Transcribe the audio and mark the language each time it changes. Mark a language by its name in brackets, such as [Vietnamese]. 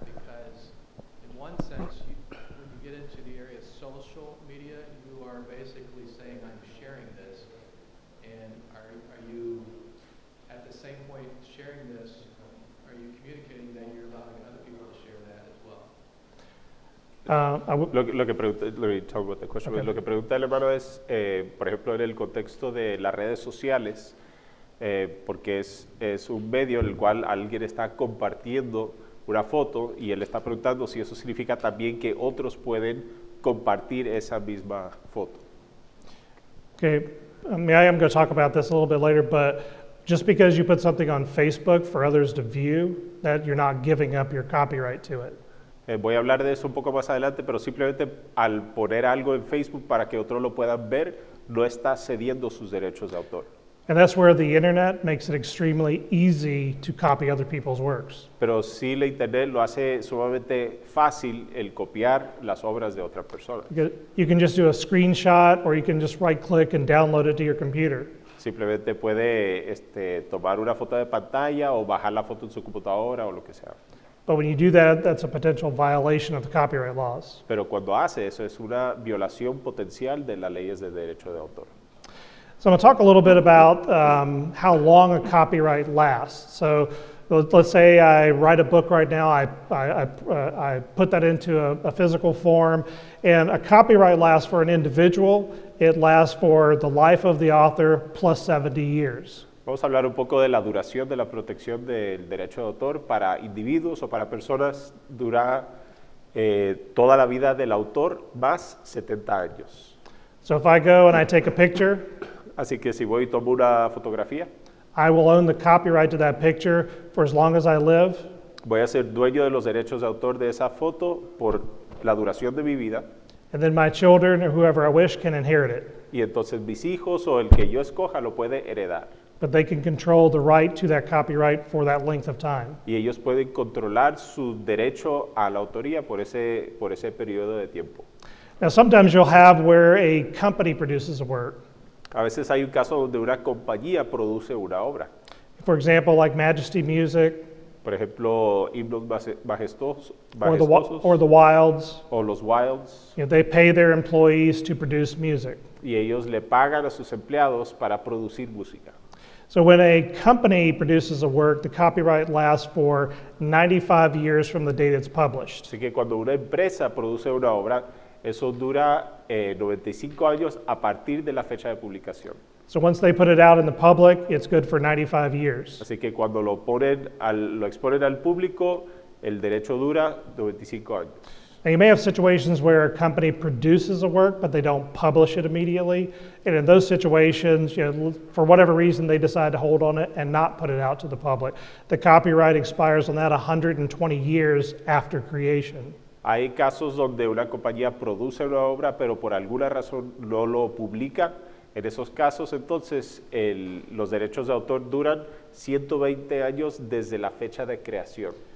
[English] Because in one sense, when you get into the area of social media, you are basically saying, I'm sharing this. And are you, at the same point sharing this, are you communicating that you're allowing other people to share that as well? [Spanish] Lo que pregunta, okay. Lo que pregunta el hermano es, por ejemplo, en el contexto de las redes sociales, porque es un medio en el cual alguien está compartiendo una foto y él está preguntando si eso significa también que otros pueden compartir esa misma foto. [English] Okay, I am going to talk about this a little bit later, but Just because you put something on Facebook for others to view, that you're not giving up your copyright to it. [Spanish] Voy a hablar de eso un poco más adelante, pero simplemente al poner algo en Facebook para que otros lo puedan ver, no está cediendo sus derechos de autor. [English] And that's where the internet makes it extremely easy to copy other people's works. [Spanish] Pero sí la internet lo hace sumamente fácil el copiar las obras de otras personas. [English] You can just do a screenshot or you can just right click and download it to your computer. [Spanish] Simplemente puede tomar una foto de pantalla o bajar la foto en su computadora o lo que sea. [English] But when you do that, that's a potential violation of the copyright laws. [Spanish] Pero cuando hace eso es una violación potencial de las leyes de derecho de autor. [English] So I'm going to talk a little bit about how long a copyright lasts. So let's say I write a book right now, I put that into a physical form, and a copyright lasts for an individual. It lasts for the life of the author plus 70 years. [Spanish] Vamos a hablar un poco de la duración de la protección del derecho de autor para individuos o para personas. Dura toda la vida del autor más 70 años. [English] So if I go and I take a picture, [Spanish] Así que si voy y tomo una fotografía, [English] I will own the copyright to that picture for as long as I live. [Spanish] voy a ser dueño de los derechos de autor de esa foto por la duración de mi vida. [English] And then my children or whoever I wish can inherit it. [Spanish] Y entonces mis hijos o el que yo escoja lo puede heredar. [English] But they can control the right to that copyright for that length of time. [Spanish] Y ellos pueden controlar su derecho a la autoría por ese periodo de tiempo. [English] Now, sometimes you'll have where a company produces a work. [Spanish] A veces hay un caso donde una compañía produce una obra. [English] For example, like Majesty Music [Spanish] Por ejemplo, himnos majestuosos [English] or the Wilds. [Spanish] o los Wilds. [English] You know, they pay their employees to produce music. [Spanish] Y ellos le pagan a sus empleados para producir música. [English] So when a company produces a work, the copyright lasts for 95 years from the date it's published. [Spanish] Así que cuando una empresa produce una obra, eso dura 95 años a partir de la fecha de publicación. [English] So once they put it out in the public, it's good for 95 years. [Spanish] Así que cuando lo exponen al público, el derecho dura 95 años. [English] Now, you may have situations where a company produces a work, but they don't publish it immediately. And in those situations, you know, for whatever reason, they decide to hold on it and not put it out to the public. The copyright expires on that 120 years after creation. [Spanish] Hay casos donde una compañía produce una obra, pero por alguna razón no lo publica. En esos casos, entonces, los derechos de autor duran 120 años desde la fecha de creación.